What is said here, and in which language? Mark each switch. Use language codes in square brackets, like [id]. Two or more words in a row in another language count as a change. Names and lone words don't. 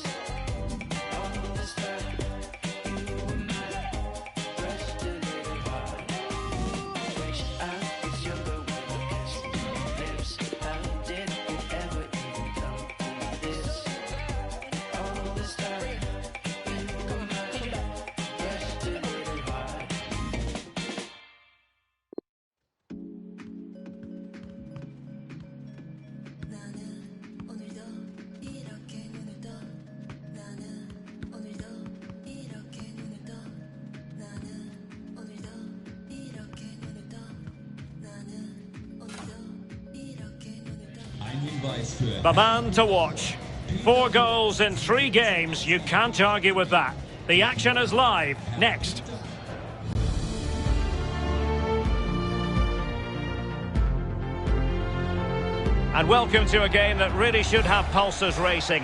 [en] All this time, you were mine, pressed a little hard. Wish I was younger when I kissed lips. How did it ever even come to this? All this time, you were mine, pressed a little hard. [ko] 나는 오늘도 이렇게 눈을 떠. 나는 오늘도 이렇게 눈을 떠. 나는 오늘도 이렇게 눈을 떠. 나는 오늘도 이렇게 눈을 떠. [de] Ein Hinweis für [en] The man to watch. 4 goals in 3 games. You can't argue with that. The action is live. Next. And welcome to a game that really should have pulses racing.